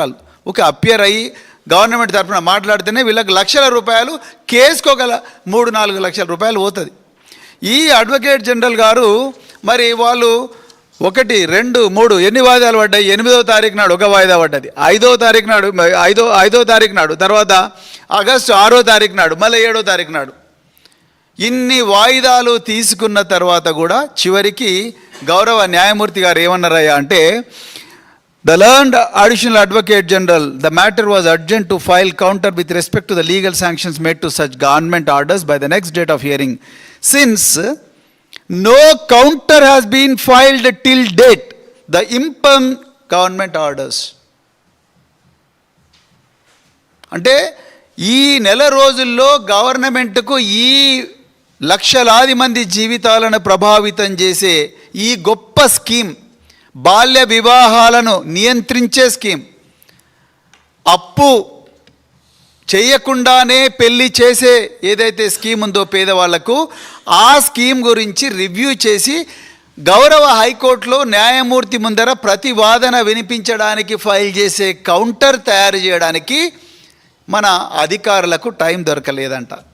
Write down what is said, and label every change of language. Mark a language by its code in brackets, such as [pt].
[te] వాళ్ళు ఒక అపియర్ అయ్యి గవర్నమెంట్ తరఫున మాట్లాడితేనే వీళ్ళకి లక్షల రూపాయలు, కేసుకు ఒక 3-4 లక్షల రూపాయలు పోతుంది. ఈ అడ్వకేట్ జనరల్ గారు మరి వాళ్ళు 1, 2, 3 ఎన్ని వాయిదాలు పడ్డాయి? 8వ తారీఖు నాడు ఒక వాయిదా పడ్డది, 5వ తారీఖు నాడు 5వ తారీఖు నాడు, తర్వాత ఆగస్టు 6వ తారీఖు నాడు, మళ్ళీ 7వ తారీఖు నాడు. ఇన్ని వాయిదాలు తీసుకున్న తర్వాత కూడా చివరికి గౌరవ న్యాయమూర్తి గారు ఏమన్నారయ్యా అంటే, [en] The learned additional advocate general, the matter was urgent to file counter with respect to the legal sanctions made to such government orders by the next date of hearing. Since no counter has been filed till date, the impugned government orders. [te] అంటే ఈ నెల రోజుల్లో గవర్నమెంట్కు ఈ లక్షలాది మంది జీవితాలను ప్రభావితం చేసే ఈ గొప్ప స్కీమ్, బాల్య వివాహాలను నియంత్రించే స్కీమ్, అప్పు చేయకుండానే పెళ్లి చేసే ఏదైతే స్కీమ్ ఉందో పేదవాళ్లకు, ఆ స్కీమ్ గురించి రివ్యూ చేసి గౌరవ హైకోర్టులో న్యాయమూర్తి ముందర ప్రతివాదన వినిపించడానికి ఫైల్ చేసే కౌంటర్ తయారు చేయడానికి మన అధికారులకు టైం దొరకలేదంట.